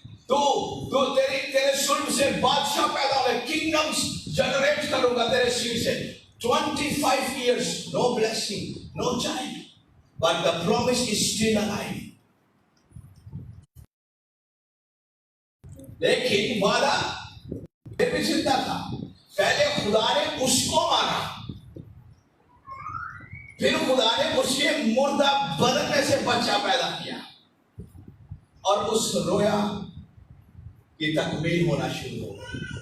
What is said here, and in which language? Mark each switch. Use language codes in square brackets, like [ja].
[hi] तू तेरे सुल्ब से बादशाह पैदा हुए, किंगडम्स जनरेट करूंगा तेरे सीर से। [en] 25 years, no blessing, no child, but the promise is still alive. [hi] लेकिन वादा फिर भी जिंदा था। पहले खुदा ने उसको मारा, फिर खुदा ने उसके मुर्दा बदन में से बच्चा पैदा किया और उस रोया की तकमील होना शुरू हो गई।